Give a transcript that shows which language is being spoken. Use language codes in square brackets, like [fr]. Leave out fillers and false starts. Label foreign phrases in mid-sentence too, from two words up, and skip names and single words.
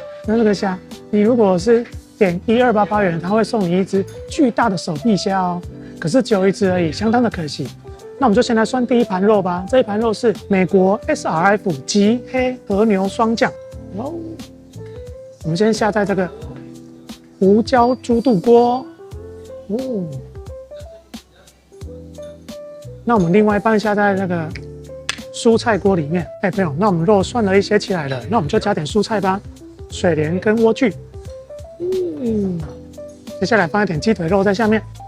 [zh] 那這個蝦，你如果是點1288元，它會送你一隻巨大的手臂蝦哦。可是只有一隻而已，相當的可惜。那我們就先來算第一盤肉吧。這一盤肉是美國 SRF 極黑和牛雙醬。哦，我們先下在這個胡椒豬肚鍋。哦，那我們另外一半下在那個蔬菜鍋裡面。哎，朋友，那我們肉涮了一些起來了，那我們就加點蔬菜吧，水蓮跟萵苣。接下來放一點雞腿肉在下面。